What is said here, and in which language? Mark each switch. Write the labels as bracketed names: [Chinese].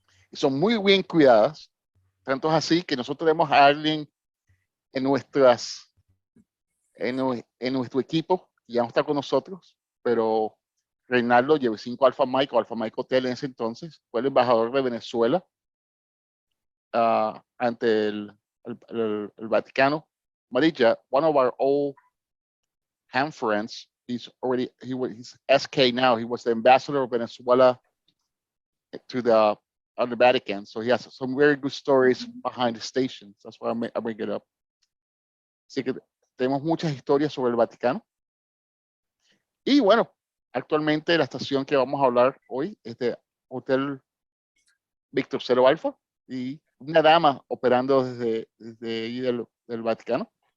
[Spanish] Y son muy bien cuidadas. Tanto es así que nosotros tenemos a alguien en nuestro equipo, que ya no está con nosotros, pero Reinaldo, HV5 Alpha Mike o Alpha Mike Hotel en ese entonces, fue el embajador de Venezuela ante el Vaticano. [English] Marija, one of our old ham friends, he's SK now. He was the ambassador of Venezuela to the Vatican, so he has some very good stories behind the stations. That's why I bring it up. [Spanish] Así que tenemos muchas historias sobre el Vaticano. Y bueno, actualmente la estación que vamos a hablar hoy es de Hotel Víctor Cero Alfa, y una dama operando desde ahí del Vaticano.